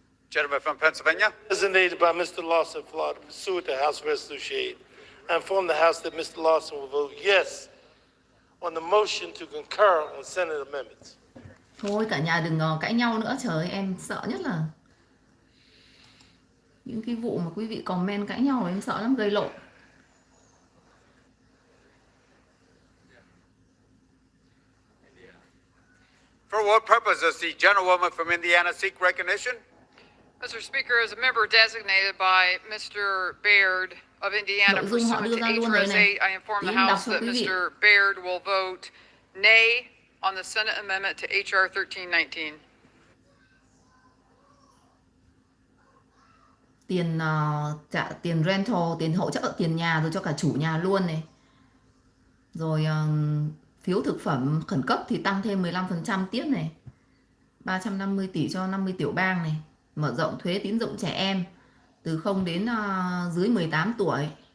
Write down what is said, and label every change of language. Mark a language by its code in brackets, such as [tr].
[en] Gentleman from Pennsylvania. Designated by Mr. Lawson of Florida, pursuant to House Resolution 8, I inform the House that Mr. Lawson will vote yes on the motion to concur on Senate amendments. [vi] Thôi cả nhà đừng cãi nhau nữa, trời ơi, em sợ nhất là những cái vụ mà quý vị comment cãi nhau em sợ lắm, gây lộn. [en] For what purpose does the gentlewoman from Indiana seek recognition? Mr. Speaker, as a member designated by Mr. Baird of Indiana pursuant to HRS 8, I inform the House that Mr. Baird will vote nay on the Senate amendment to HR 1319. [vi] Tiền tiền rental, tiền hỗ trợ tiền nhà rồi cho cả chủ nhà luôn này. Rồi phiếu thực phẩm khẩn cấp thì tăng thêm 15% tiếp này. 350 tỷ cho 50 tiểu bang này. Mở rộng thuế tín dụng trẻ em từ 0 đến dưới 18 tuổi.